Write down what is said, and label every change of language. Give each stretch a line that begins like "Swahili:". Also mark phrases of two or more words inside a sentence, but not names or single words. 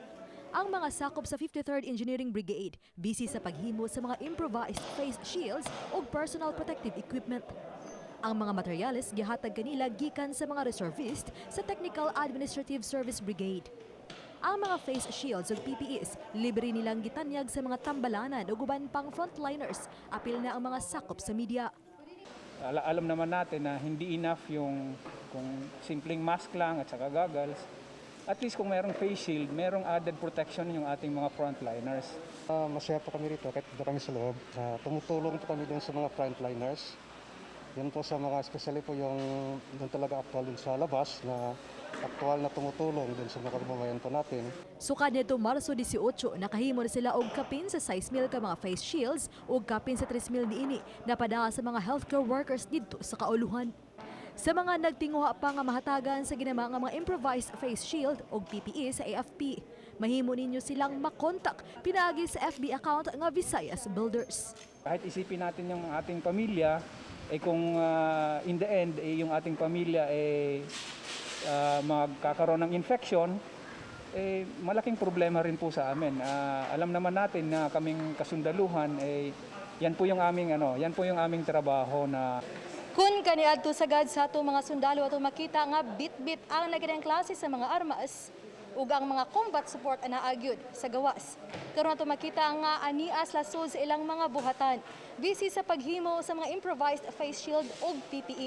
Cebuano: Ang mga sakop sa 53rd Engineering Brigade busy sa paghimo sa mga
English: improvised face shields
Cebuano: ug
English: personal protective equipment.
Cebuano: Ang mga materyales gihatag kanila gikan sa mga reservist sa Technical Administrative Service Brigade. Ang mga
English: face shields
Cebuano: ug PPEs libre nilang gitanyag sa mga tambalanan ug uban pang frontliners, apil na ang mga sakop sa media.
Filipino: Alam naman natin na hindi enough yung kung simpleng mask lang at saka goggles. At least kung mayroong face shield, mayroong
English: added protection
Filipino: yung ating mga frontliners. Masaya po kami rito kahit dito kami sa loob. Tumutulong po kami dun sa mga frontliners. Yun po sa mga, especially po yung doon talaga actual dun sa labas na aktual na tumutulong dun sa mga kababayan po natin.
Cebuano: Sukad nito Marso 18, nakahimo na sila og kapin sa 6,000 ka mga
English: face shields
Cebuano: ug kapin sa 3,000 niini napadala sa mga
English: healthcare workers
Cebuano: didto sa kauluhan. Sa mga nagtinguha pa nga mahatagan sa ginama nga mga
English: improvised face shield
Cebuano: ug PPE sa AFP, mahimo ninyo silang makontak pinaagi sa
English: FB account
Cebuano: nga Visayas Builders.
Filipino: Kahit isipin natin yung ating pamilya, kung
English: in the end
Filipino: yung ating pamilya magkakaroon ng infection, malaking problema rin po sa amin. Alam naman natin na kaming kasundaluhan, yan po yung aming trabaho na
Cebuano: kun kaniadto sagad sa ato mga sundalo ato makita nga bit-bit ang nagadang klase sa mga armas ug ang mga
English: combat support
Cebuano: anaagyod sa gawas. Karon ato makita nga Ania lasod sa ilang mga buhatan bisi sa paghimo sa mga
English: improvised face shield
Cebuano: ug PPE.